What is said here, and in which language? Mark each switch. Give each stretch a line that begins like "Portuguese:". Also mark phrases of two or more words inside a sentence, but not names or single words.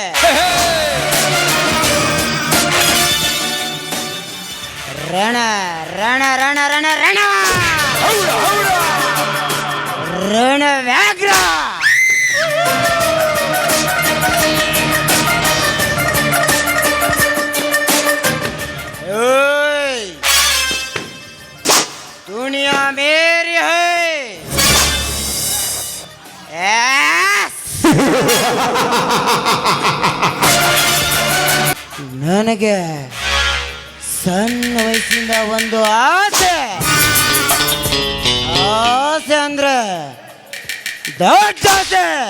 Hindi: रणा रणा रणा रणा रणा रण व्याघ्र। दुनिया मेरी है।
Kannada: ನನಗೆ ಸಣ್ಣ ವಯಸ್ಸಿಂದ ಒಂದು ಆಸೆ ಆಸೆ ಅಂದ್ರೆ ದೊಡ್ಡ ಆಸೆ.